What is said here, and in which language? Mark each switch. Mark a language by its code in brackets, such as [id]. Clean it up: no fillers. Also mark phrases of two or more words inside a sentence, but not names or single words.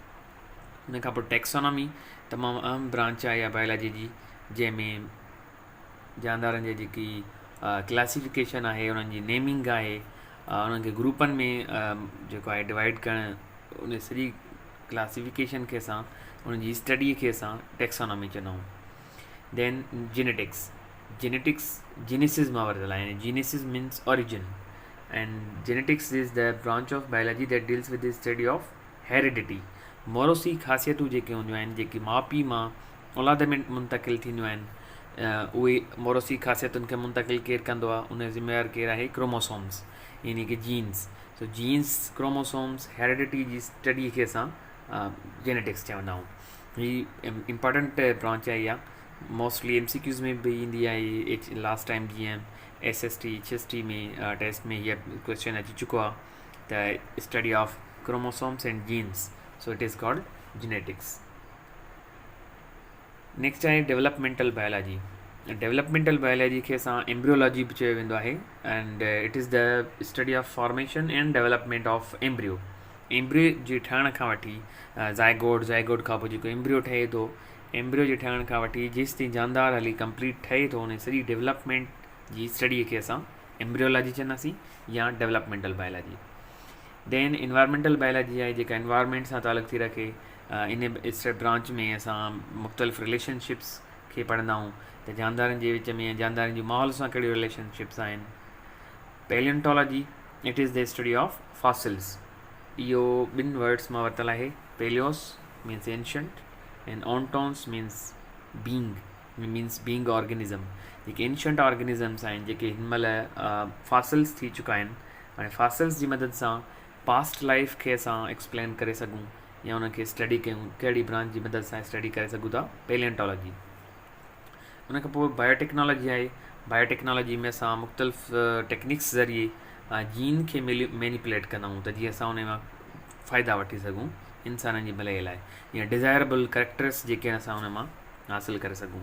[sd] उन खां पोइ टैक्सोनॉमी तमामु अहम ब्रांच आहे बायोलॉजी जी, जंहिंमें जानदारनि जी जेकी क्लासिफिकेशन आहे, उन्हनि जी नेमिंग आहे, उन्हनि खे ग्रुपनि में जेको आहे डिवाइड करणु, उन सॼी क्लासिफिकेशन खे असां उन्हनि जी स्टडीअ खे असां टैक्सोनॉमी चवंदा आहियूं। [en] then genetics. [sd] जेनेटिक्स जीनेसिस मां वरितल आहे। [en] genesis means origin and genetics is the branch of biology that deals with the study of heredity. [sd] मोरोसी ख़ासियतूं जेके हूंदियूं आहिनि, जेकी माउ पीउ मां औलाद में मुंतक़िल थींदियूं आहिनि, उहे मोरोसी ख़ासियतुनि खे मुंतक़िल केरु कंदो आहे? उन ज़िम्मेवार केरु आहे? क्रोमोसोम्स, यानी कि जीन्स। सो जीन्स, क्रोमोसोम्स, हेरिडिटी जी स्टडीअ खे असां जेनेटिक्स चवंदा आहियूं। ही इम्पॉर्टेंट ब्रांच आहे। इहा मोस्टली MCQs में बि ईंदी आहे। [en] last time [sd] जीअं SST HST में टेस्ट में हीअ क्वेश्चन अची चुको आहे त [en] study of chromosomes and genes. so it is called genetics. next आहे developmental biology। [sd] डेवलपमेंटल बायोलॉजी खे असां एम्ब्रियोलॉजी बि चयो वेंदो आहे [en] and it is the study of formation and development of embryo. [sd] एम्ब्रियो जे ठहण खां वठी ज़ाइगोड खां पोइ जेको एम्ब्रियो ठहे थो, एम्ब्रियो जे ठहण खां वठी जेसि ताईं जानदार हली कंप्लीट ठहे थो, उन सॼी डेवलपमेंट जी स्टडीअ खे असां एम्ब्रियोलॉजी चवंदासीं या डेवलपमेंटल बायोलॉजी। देन [en] environmental biology [sd] आहे, जेका इन्वायरमेंट सां तालुक़ु थी रखे। इन इस ब्रांच में असां मुख़्तलिफ़ रिलेशनशिप्स खे पढ़ंदा आहियूं त जानदारनि जे विच में, जानदारनि जी माहौल सां कहिड़ियूं रिलेशनशिप्स आहिनि। [en] palaeontology, it is the study of fossils. [sd] इहो 2 वर्ड्स मां वरितल आहे। [en] paleos means ancient and ontos means being, means being organism. [sd] जेके एंशंट ऑर्गेनिज़म्स आहिनि जेके हिन महिल फॉसिल्स थी चुका आहिनि हाणे फॉसिल्स जी मदद सां [en] past life [sd] खे असां एक्सप्लेन करे सघूं या उनखे स्टडी कयूं कहिड़ी ब्रांच जी मदद सां स्टडी करे सघूं था पेलियोंटोलॉजी। उन खां पोइ बायोटेक्नोलॉजी आहे। बायोटेक्नोलॉजी में असां मुख़्तलिफ़ टेक्निक्स ज़रिए जीन खे मैनिपुलेट कंदा आहियूं त जीअं असां उन मां फ़ाइदा वठी सघूं इंसाननि जी भलाई लाइ या [en] desirable characters [sd] जेके असां उन मां हासिलु करे सघूं।